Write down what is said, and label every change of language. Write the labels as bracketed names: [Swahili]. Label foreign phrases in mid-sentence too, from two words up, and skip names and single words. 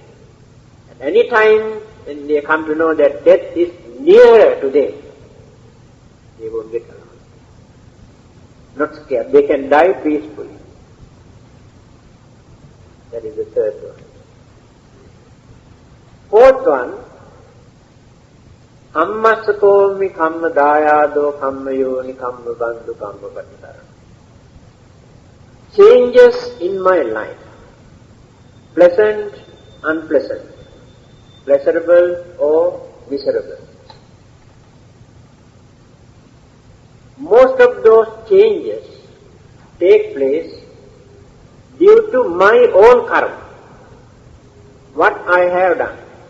[English] At any time when they come to know that death is nearer to them, they won't get around. Not scared. They can die peacefully. That is the third one. Fourth one, [Pali] Kammasakomi, kamma dayado, kamma yoni, kamma bandhu, kamma patara. [English] Changes in my life, pleasant, unpleasant, pleasurable or miserable. Most of those changes take place due to my own karma, what I have done.